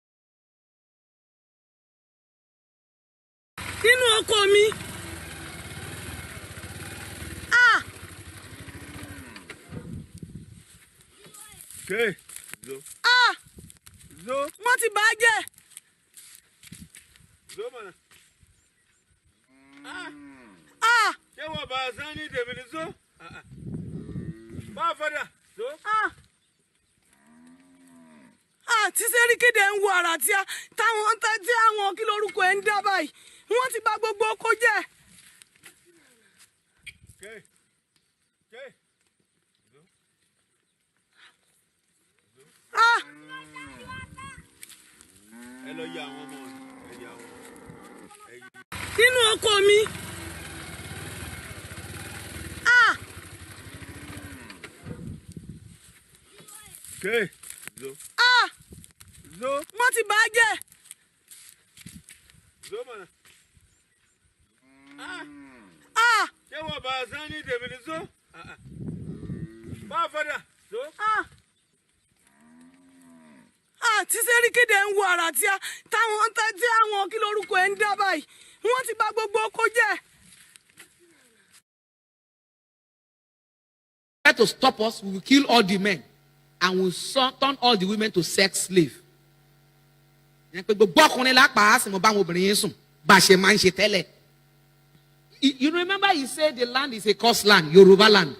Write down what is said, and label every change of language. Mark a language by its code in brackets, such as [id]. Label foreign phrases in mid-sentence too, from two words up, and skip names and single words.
[en] Okay. [ha] Zo. [yo] Wọ́n ti bà á jẹ́. [ha] Zo mana. [yo] Ṣé wọ́n bá a sán ní tèmi ní zo? Bá a fọ́dà. Zo. Tí Sẹ́ríkì dẹ̀ ń wo àrà tí àwọn kí lórúkọ ẹ̀ ń dá báyìí. Wọ́n ti bà gbogbo oko jẹ́. Okay. Ẹ lọ yà àwọn ọmọ ẹ yà àwọn. Nínú oko mi. [ha] Okay. Zo. Zo. [yo] Wọ́n ti bà á jẹ́. [ha] Zo mana. [yo] Ṣé wọ́n bá a sán ní tèmi ní zo? Bá a fọ́dà. Zo. Tí Sẹ́ríkì dẹ̀ ń wo àrà tí àwọn kí lórúkọ ẹ̀ ń dá báyìí. Wọ́n ti bà gbogbo oko jẹ́. [en] try to stop us, we will kill all the men and we will turn all the women to sex slave. You remember he said the land is a cursed land, Yoruba land.